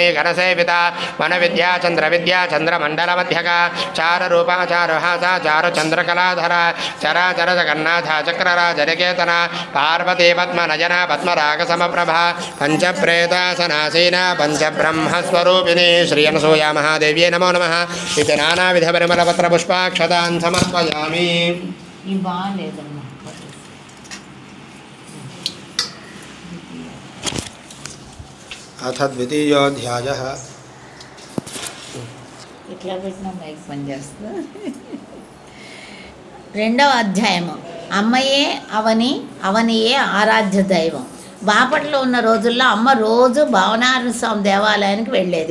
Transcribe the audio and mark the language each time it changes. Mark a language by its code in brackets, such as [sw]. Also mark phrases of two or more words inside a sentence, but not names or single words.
[sa] घनसेविता वनविद्या चन्द्रविद्या चन्द्रमण्डलमध्यका चारुरूपा चारुहासा चारुचन्द्रकलाधरा चराचर जगन्नाथा चक्रराजनिकेतना पार्वती पद्मनयना पद्मरागसमप्रभा पञ्चप्रेतासनासीना पञ्चब्रह्मस्वरूपिणी श्रीयनसूया महादेव्यै नमो नमः इति नानाविधपरिमलपत्रपुष्पाक्षतान् समर्पयामि। अथ द्वितीयोऽध्यायः। [te] ఇట్లా పెట్టినా మైక్ పనిచేస్తా. రెండవ అధ్యాయము. అమ్మయే అవని, అవనియే ఆరాధ్య దైవం. బాపట్లో ఉన్న రోజుల్లో అమ్మ రోజు భావనారాయణ స్వామి దేవాలయానికి వెళ్ళేది.